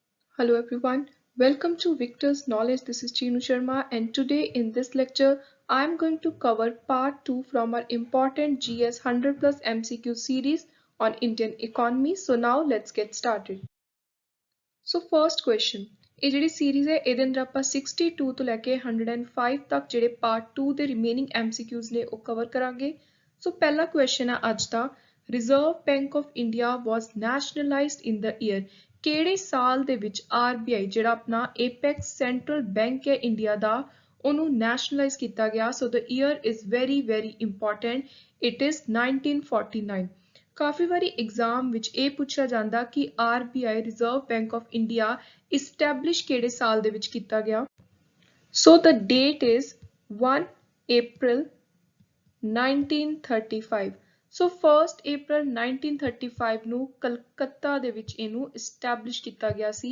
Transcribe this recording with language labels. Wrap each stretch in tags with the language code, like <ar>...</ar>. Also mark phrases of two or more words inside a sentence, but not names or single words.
<en>Hello everyone, welcome to Victor's Knowledge. This is Chinu Sharma, and today in this lecture I am going to cover part 2 from our important GS 100 plus MCQ series on Indian economy. So now let's get started. So first question,</en> <pa>ਇਹ ਜਿਹੜੀ series ਹੈ ਇਹਦੇ ਅੰਦਰ ਆਪਾਂ 62 ਤੋਂ ਲੈ ਕੇ 105 ਤੱਕ ਜਿਹੜੇ</pa> <en>part 2</en> <pa>ਦੇ</pa> <en>remaining MCQs</en> <pa>ਨੇ ਉਹ cover ਕਰਾਂਗੇ। ਸੋ ਪਹਿਲਾ question ਹੈ ਅੱਜ ਦਾ,</pa> <en>Reserve Bank of India was nationalized in the year।</en> <pa>ਕਿਹੜੇ ਸਾਲ ਦੇ ਵਿੱਚ RBI ਜਿਹੜਾ ਆਪਣਾ</pa> <en>apex central bank</en> <pa>ਹੈ ਇੰਡੀਆ ਦਾ ਉਹਨੂੰ nationalize ਕੀਤਾ ਗਿਆ।</pa> <en>So the year is very important, it is 1949।</en> <pa>ਕਾਫੀ ਵਾਰੀ ਐਗਜ਼ਾਮ ਵਿੱਚ ਇਹ ਪੁੱਛਿਆ ਜਾਂਦਾ ਕਿ RBI ਰਿਜ਼ਰਵ ਬੈਂਕ ਆਫ ਇੰਡੀਆ ਇਸਟੈਬਲਿਸ਼ ਕਿਹੜੇ ਸਾਲ ਦੇ ਵਿੱਚ ਕੀਤਾ ਗਿਆ।</pa> <en>so the date is 1 April 1935।</en> <pa>ਸੋ 1 April 1935 ਨੂੰ ਕਲਕੱਤਾ ਦੇ ਵਿੱਚ ਇਹਨੂੰ ਇਸਟੈਬਲਿਸ਼ ਕੀਤਾ ਗਿਆ ਸੀ।</pa>